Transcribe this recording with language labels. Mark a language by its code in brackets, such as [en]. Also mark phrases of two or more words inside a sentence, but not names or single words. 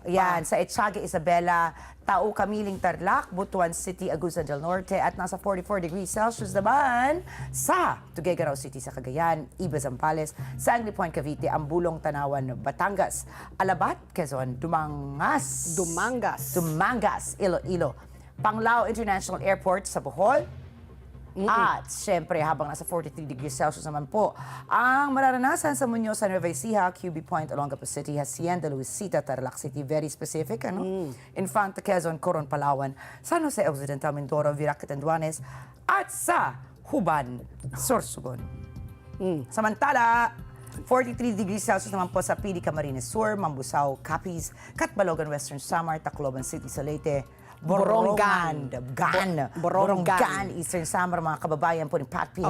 [tl] Yan, sa Etsaga, Isabela, Tao, Kamiling, Tarlac, Butuan City, Agusan del Norte, at nasa 44 [en] degrees Celsius [tl] naman sa Tuguegarao City sa Cagayan, Iba, Zambales, Sangley Point, Cavite, Ambulong, Tanawan, Batangas, Alabat, Quezon, Dumangas, Iloilo, Panglao International Airport sa Bohol. At syempre, habang nasa 43 [en] degrees Celsius [tl] naman po, ang mararanasan sa Muñoz, Nueva Ecija, QB Point, Olongapo City, Hacienda, Luisita, Tarlac City, [en] very specific, [tl] Infanta, Quezon, Coron, Palawan, San Jose Occidental, Mindoro, Virac, Catanduanes, at sa Huban, Sorsogon. Samantala, 43 [en] degrees Celsius [tl] naman po sa PD, Camarines Sur, Mambusao, Capiz, Catbalogan, Western Samar, Tacloban City, Salete, Borongan, Eastern Samar, mga kababayan po ni Pat P.